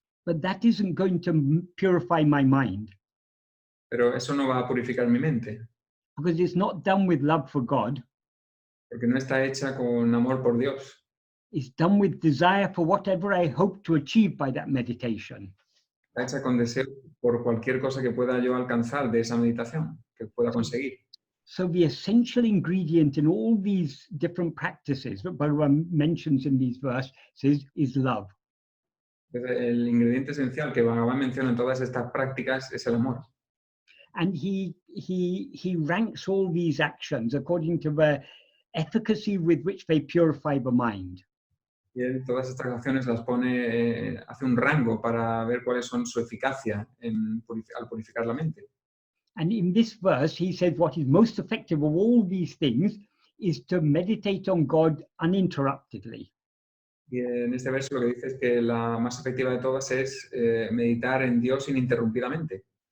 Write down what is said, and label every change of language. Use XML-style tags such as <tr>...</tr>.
<en>But that isn't going to purify my mind.</en> <es>Pero eso no va a purificar mi mente.</es> <en>Because it's not done with love for God.</en> <es>Porque no está hecha con amor por Dios.</es> <en>It's done with desire for whatever I hope to achieve by that meditation.</en> <es>Está hecha con deseo por cualquier cosa que pueda yo alcanzar de esa meditación, que pueda conseguir.</es> <en>So the essential ingredient in all these different practices that Bhagavan mentions in these verses is love.</en> <es>El ingrediente esencial que Bhagavan menciona en todas estas prácticas es el amor.</es> <en>And he ranks all these actions according to the efficacy with which they purify the mind.</en> <es>Y él todas estas acciones las pone, hace un rango para ver cuáles son su eficacia al purificar la mente.</es> <en>And in this verse, he said what is most effective of all these things is to meditate on God uninterruptedly.</en> <es>Y en este verso lo que dice es que la más efectiva de todas es meditar en Dios ininterrumpidamente.</es>